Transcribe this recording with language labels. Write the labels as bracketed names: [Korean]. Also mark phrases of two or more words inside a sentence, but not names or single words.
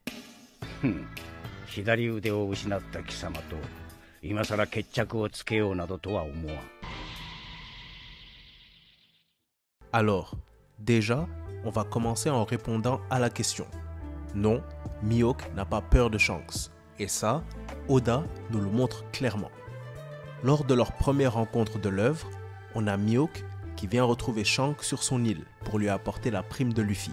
[Japanese] 左腕を失った貴様と今さら決着をつけようなどとは思わん。 [French] Alors, déjà, on va commencer en répondant à la question. Non, Mihawk n'a pas peur de Shanks. Et ça, Oda nous le montre clairement. Lors de leur première rencontre de l'œuvre, on a Mihawk qui vient retrouver Shanks sur son île pour lui apporter la prime de Luffy.